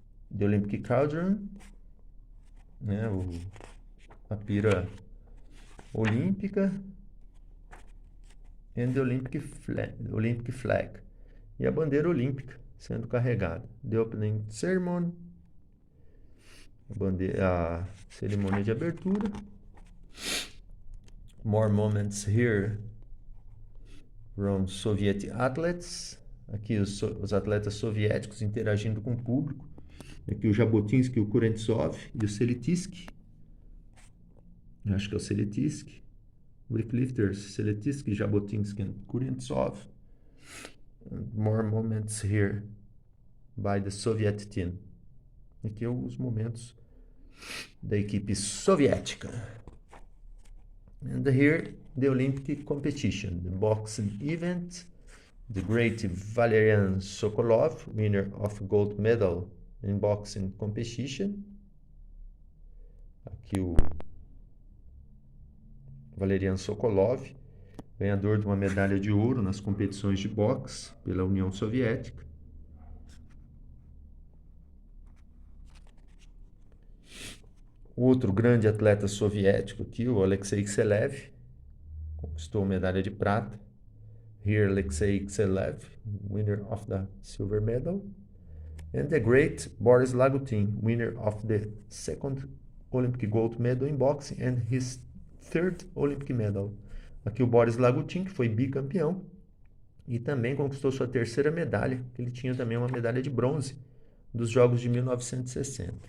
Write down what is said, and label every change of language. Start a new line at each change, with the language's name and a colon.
English: The Olympic cauldron,
Portuguese: né, a pira olímpica.
English: And the Olympic flag.
Portuguese: E a bandeira olímpica sendo carregada.
English: The opening ceremony.
Portuguese: A cerimônia de abertura.
English: More moments here from Soviet athletes.
Portuguese: Aqui os atletas soviéticos interagindo com o público. Aqui o Jabotinsky, o Kurentsov e o Seletinsky. Acho que é o Seletinsky.
English: Weightlifters, Seletinsky, Jabotinsky and Kurentsov. More moments here by the Soviet team.
Portuguese: Aqui os momentos da equipe soviética.
English: And here the Olympic competition, the boxing event. The great Valerian Sokolov, winner of gold medal in boxing competition.
Portuguese: Aqui o Valerian Sokolov, ganhador de uma medalha de ouro nas competições de boxe pela União Soviética. Outro grande atleta soviético aqui, o Alexei Kselev, conquistou medalha de prata.
English: Here, Alexei Kselev, winner of the silver medal. And the great Boris Lagutin, winner of the second Olympic gold medal in boxing and his third Olympic medal.
Portuguese: Aqui o Boris Lagutin, que foi bicampeão e também conquistou sua terceira medalha, que ele tinha também uma medalha de bronze dos Jogos de 1960.